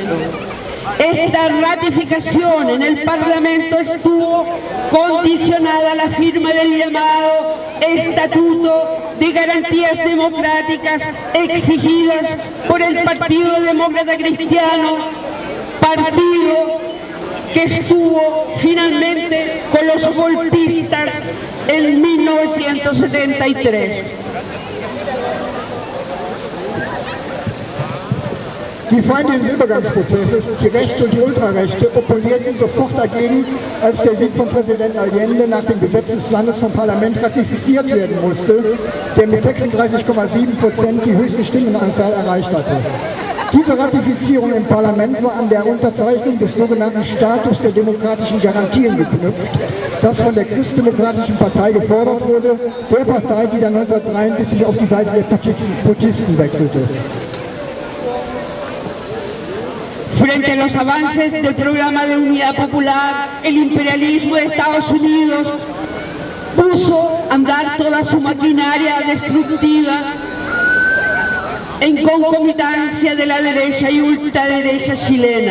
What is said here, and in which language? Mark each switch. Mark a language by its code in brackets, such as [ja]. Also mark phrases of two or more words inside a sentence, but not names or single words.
[es] Esta ratificación en el Parlamento estuvo condicionada a la firma del llamado Estatuto de Garantías Democráticas exigidas por el Partido Demócrata Cristiano, partido que estuvo finalmente con los golpistas en 1973. [de] Die Feinde des Übergangsprozesses, die Rechte und die Ultrarechte, opponierten sofort dagegen, als der Sieg von Präsident Allende nach dem Gesetz des Landes vom Parlament ratifiziert werden musste, der mit 36,7% die höchste Stimmenanzahl erreicht hatte. Diese Ratifizierung im Parlament war an der Unterzeichnung des sogenannten Status der demokratischen Garantien geknüpft, das von der Christdemokratischen Partei gefordert wurde, der Partei, die dann 1973 auf die Seite der Putschisten wechselte. [es] Frente a los avances del programa de unidad popular, el imperialismo de Estados Unidos puso a andar toda su maquinaria destructiva en concomitancia de la derecha y ultraderecha chilena.